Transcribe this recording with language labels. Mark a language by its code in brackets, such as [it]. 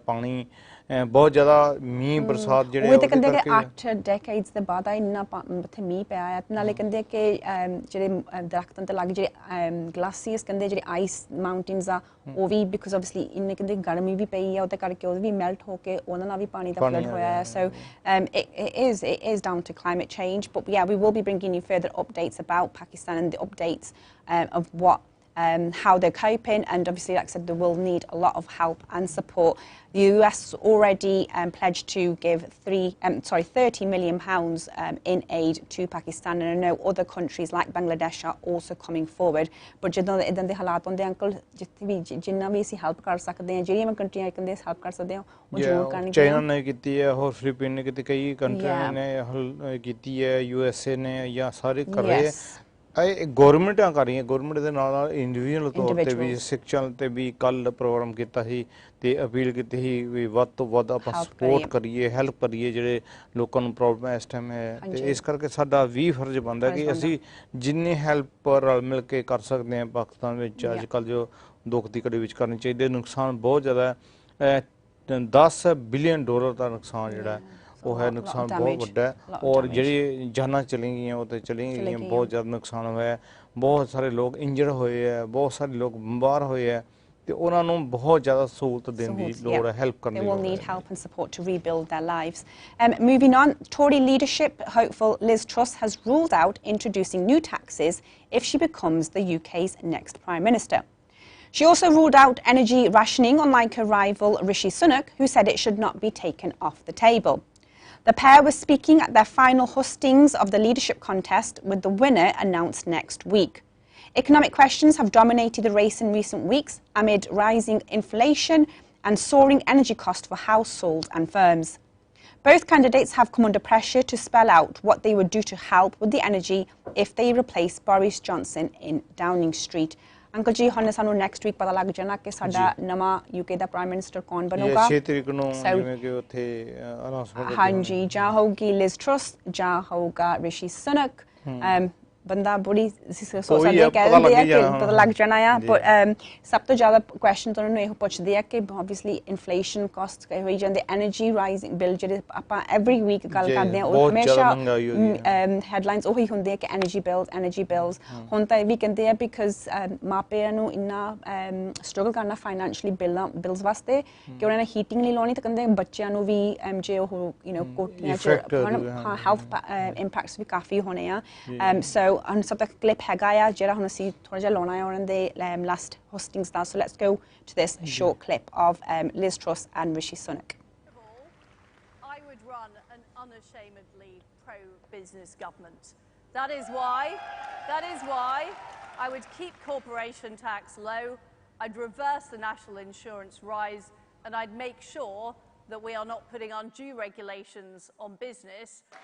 [pa] ਪਾਣੀ ਬਹੁਤ ਜ਼ਿਆਦਾ ਮੀਂਹ ਬਰਸਾਤ ਜਿਹੜੇ ਉਹ ਤੇ ਕਹਿੰਦੇ ਕਿ 8 ਡੈਕੇਡਸ ਦੇ ਬਾਅਦ ਇੰਨਾ ਉੱਥੇ ਮੀਂਹ ਪਿਆ ਹੈ। ਨਾਲੇ ਕਹਿੰਦੇ ਕਿ ਜਿਹੜੇ ਦਰਖਤਾਂ ਤੇ ਲੱਗ ਜਿਹੜੇ ਗਲਾਸੀਅਸ ਕਹਿੰਦੇ ਜਿਹੜੇ ਆਈਸ ਮਾਊਂਟੇਨਸ ਆ ਉਹ ਵੀ ਬਿਕਾਜ਼ ਆਬਵੀਅਸਲੀ ਇੰਨੇ ਕਹਿੰਦੇ ਗਰਮੀ ਵੀ ਪਈ ਆ ਉਹਦੇ ਕਰਕੇ ਉਹ ਵੀ ਮੈਲਟ ਹੋ ਕੇ ਉਹਨਾਂ ਨਾਲ ਵੀ ਪਾਣੀ ਦਾ ਫਲੱਡ ਹੋਇਆ ਹੈ। [en] So it is down to climate change, but yeah, we will be bringing you further updates about Pakistan and the updates of what how they're coping, and obviously, like I said, they will need a lot of help and support. The US already pledged to give 30 million pounds in aid to Pakistan, and I know other countries like Bangladesh are also coming forward. [pa] But ਜਦੋਂ ਇਦਾਂ ਦੇ ਹਾਲਾਤ ਹੁੰਦੇ uncle, ਜਿੱਥੇ ਵੀ ਜਿੰਨਾ ਵੀ ਅਸੀਂ help ਕਰ ਸਕਦੇ ਹਾਂ, ਜਿਹੜੀਆਂ ਕੰਟਰੀਆਂ ਕਹਿੰਦੇ ਹੈਲਪ ਕਰ ਸਕਦੇ ਹਾਂ ਉਹ ਜ਼ਰੂਰ ਕਰਨਗੇ। ਚਾਈਨਾ ਨੇ ਕੀਤੀ ਹੈ, ਹੋਰ ਫਿਲੀਪੀਨ ਨੇ ਕੀਤੀ, ਕਈ ਕੰਟਰੀਆਂ ਨੇ ਕੀਤੀ ਹੈ, USA ਨੇ, ਜਾਂ ਸਾਰੇ ਕਰ ਰਹੇ ਹੈ। ਇਹ ਗੌਰਮੈਂਟਾਂ ਕਰ ਰਹੀਆਂ, ਗੌਰਮੈਂਟ ਦੇ ਨਾਲ ਨਾਲ ਇੰਡੀਵਿਜੂਅਲ ਤੌਰ ਤੇ ਵੀ ਸਿੱਖ ਚੈਨਲ ਤੇ ਵੀ ਕੱਲ ਪ੍ਰੋਗਰਾਮ ਕੀਤਾ ਸੀ ਤੇ ਅਪੀਲ ਕੀਤੀ ਸੀ ਵੀ ਵੱਧ ਤੋਂ ਵੱਧ ਆਪਾਂ ਸਪੋਰਟ ਕਰੀਏ, ਹੈਲਪ ਕਰੀਏ ਜਿਹੜੇ ਲੋਕਾਂ ਨੂੰ ਪ੍ਰੋਬਲਮ ਇਸ ਟਾਈਮ ਹੈ। ਤੇ ਇਸ ਕਰਕੇ ਸਾਡਾ ਵੀ ਫਰਜ਼ ਬਣਦਾ ਕਿ ਅਸੀਂ ਜਿੰਨੀ ਹੈਲਪ ਰਲ ਮਿਲ ਕੇ ਕਰ ਸਕਦੇ ਹਾਂ ਪਾਕਿਸਤਾਨ ਵਿੱਚ ਅੱਜ ਕੱਲ੍ਹ ਜੋ ਦੁੱਖ ਦੀ ਘੜੀ ਵਿੱਚ ਕਰਨੀ ਚਾਹੀਦੀ। ਨੁਕਸਾਨ ਬਹੁਤ ਜ਼ਿਆਦਾ ਹੈ, $10 ਬਿਲੀਅਨ ਦਾ ਨੁਕਸਾਨ ਜਿਹੜਾ ਉਹ ਹੈ, ਨੁਕਸਾਨ ਬਹੁਤ ਵੱਡਾ ਹੈ। ਔਰ ਜਿਹੜੀ ਜਾਨਾਂ ਚਲੀ ਗਈਆਂ ਉਹ ਤਾਂ ਚਲੀ ਗਈਆਂ, ਬਹੁਤ ਜ਼ਿਆਦਾ ਨੁਕਸਾਨ ਹੋਇਆ, ਬਹੁਤ ਸਾਰੇ ਲੋਕ ਇੰਜਰਡ ਹੋਏ ਹੈ, ਬਹੁਤ ਸਾਰੇ ਲੋਕ ਬਿਮਾਰ ਹੋਏ ਹੈ, ਤੇ ਉਹਨਾਂ ਨੂੰ ਬਹੁਤ ਜ਼ਿਆਦਾ ਸਹੂਲਤ ਦੇਣ ਦੀ ਲੋੜ ਹੈ, ਹੈਲਪ ਕਰਨ ਦੀ ਲੋੜ ਹੈ। [en] They will need help and support to rebuild their lives. Moving on, Tory leadership hopeful Liz Truss has ruled out introducing new taxes if she becomes the UK's next Prime Minister. She also ruled out energy rationing, unlike her rival Rishi Sunak, who said it should not be taken off the table. The pair were speaking at their final hustings of the leadership contest, with the winner announced next week. Economic questions have dominated the race in recent weeks amid rising inflation and soaring energy costs for households and firms. Both candidates have come under pressure to spell out what they would do to help with the energy if they replace Boris Johnson in Downing Street. [pa] Uncle ਜੀ ਹੁਣ ਸਾਨੂੰ next week ਪਤਾ ਲੱਗ ਜਾਣਾ ਕਿ ਸਾਡਾ ਨਵਾਂ UK ਦਾ prime minister ਕੌਣ ਬਣੂਗਾ। 6 ਤਰੀਕ ਨੂੰ ਜਿਵੇਂ ਕਿ ਉੱਥੇ ਅਨਾਉਂਸਮੈਂਟ ਹਾਂਜੀ, ਜਾਂ ਹੋਊਗੀ ਲਿਜ਼ ਟਰਸ ਜਾਂ ਹੋਊਗਾ ਰਿਸ਼ੀ ਸੁਨਕ। ਬੰਦਾ ਬੜੀ ਸੋਚ ਸਕਦੇ ਕਹਿੰਦੇ ਆ ਕਿ ਪਤਾ ਲੱਗ ਜਾਣਾ ਆ। ਪਰ ਸਭ ਤੋਂ ਜ਼ਿਆਦਾ ਕੁਐਸਚਨ ਉਹਨਾਂ ਨੂੰ ਇਹੋ ਪੁੱਛਦੇ ਆ ਕਿ ਓਬਵੀਅਸਲੀ ਇਨਫਲੇਸ਼ਨ ਕਾਸਟ ਹੋਈ ਜਾਂਦੇ, ਐਨਰਜੀ ਰਾਈਜ਼ਿੰਗ ਬਿੱਲ ਜਿਹੜੇ ਆਪਾਂ ਐਵਰੀ ਵੀਕ ਗੱਲ ਕਰਦੇ ਆ ਉਹ ਹਮੇਸ਼ਾ ਹੈਡਲਾਈਨਸ ਉਹੀ ਹੁੰਦੇ ਆ ਕਿ ਐਨਰਜੀ ਬਿਲਸ। ਹੁਣ ਤਾਂ ਇਹ ਵੀ ਕਹਿੰਦੇ ਆ ਬਿਕਾਜ਼ ਮਾਪਿਆਂ ਨੂੰ ਇੰਨਾ ਸਟਰਗਲ ਕਰਨਾ ਫਾਈਨੈਂਸ਼ਲੀ ਬਿਲਸ ਵਾਸਤੇ ਕਿ ਉਹਨਾਂ ਨੇ ਹੀਟਿੰਗ ਨਹੀਂ ਲਾਉਣੀ, ਤਾਂ ਕਹਿੰਦੇ ਬੱਚਿਆਂ ਨੂੰ ਵੀ ਜੇ ਉਹ ਕੋਟੀਆਂ 'ਚ ਹੈਲਥ ਇੰਪੈਕਟਸ ਵੀ ਕਾਫੀ ਹੋਣੇ ਆ। ਸੋ ਹੁਣ ਸਭ ਤੱਕ ਕਲਿੱਪ ਹੈਗਾ ਆ ਜਿਹੜਾ ਹੁਣ ਅਸੀਂ ਥੋੜਾ ਜਿਹਾ ਲਾਉਣਾ ਹੈ ਉਹਨਾਂ ਦੇ last ਹੋਸਟਿੰਗਸ ਦਾ। [en] So let's go to this short clip of Liz Truss and Rishi Sunak. I would run an unashamedly pro-business government. That is why I would keep corporation tax low, I'd reverse the national insurance rise, and I'd make sure that we are not putting undue regulations on business.